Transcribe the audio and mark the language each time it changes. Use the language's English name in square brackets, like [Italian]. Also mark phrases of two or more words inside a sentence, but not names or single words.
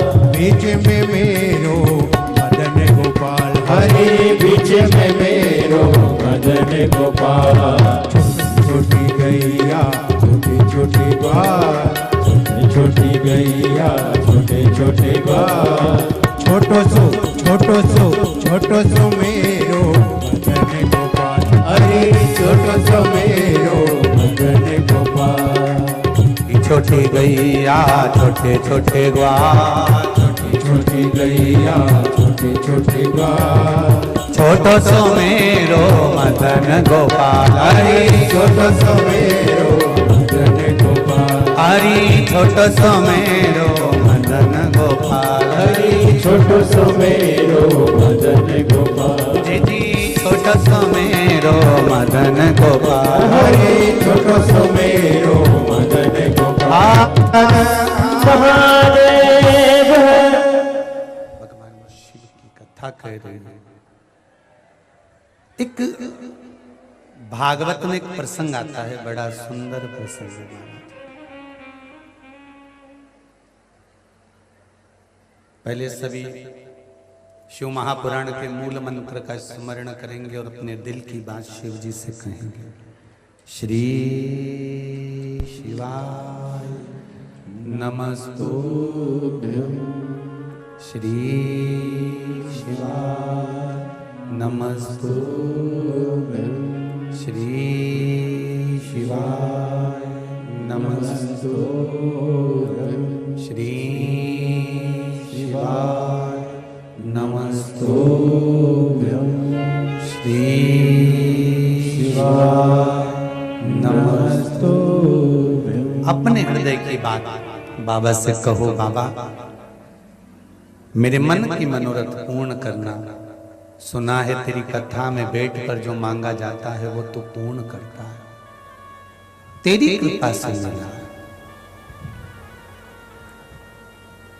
[Braj] बीच में मेरो मदन गोपाल, हरे बीच में मेरो मदन गोपाल। छोटी गैया छोटी छोटी ग्वाल, छोटी गैया छोटे छोटे ग्वाल। छोटो सो मेरो मदन गोपाल, हरे छोटो सो मेरो मदन गोपाल। छोटी गैया छोटे छोटे ग्वाल, छोटी छोटी गैया छोटे छोटे ग्वाल। छोटो सो मेरो मदन गोपाल। हरे छोटो सो मेरो मदन गोपाल। हरि छोटो सो मेरो मदन गोपाल। हरे छोटो सो मेरो मदन गोपाल। जी छोटो सो मेरो मदन गोपाल। हरे छोटो सो मेरो मदन गोपाल। [Hindi] महादेव भगवान शिव की कथा कह रहे हैं। एक भागवत में एक प्रसंग आता है, बड़ा सुंदर प्रसंग है। पहले सभी शिव महापुराण के मूल मंत्र का स्मरण करेंगे और अपने दिल की बात शिव जी से कहेंगे। [Sanskrit] श्री शिवाय नमस्तुभ्यं, श्री शिवाय नमस्तुभ्यं, श्री शिवाय नमस्तुभ्यं, श्री शिवाय नमस्तुभ्यं, श्री शिवाय नमस्तुभ्यं। [Hindi] अपने हृदय की बात बाबा से कहो, बाबा मेरे मन की मनोरथ पूर्ण करना। सुना है तेरी कथा में बैठकर जो मांगा जाता है वो तू पूर्ण करता है, तेरी कृपा से मिला।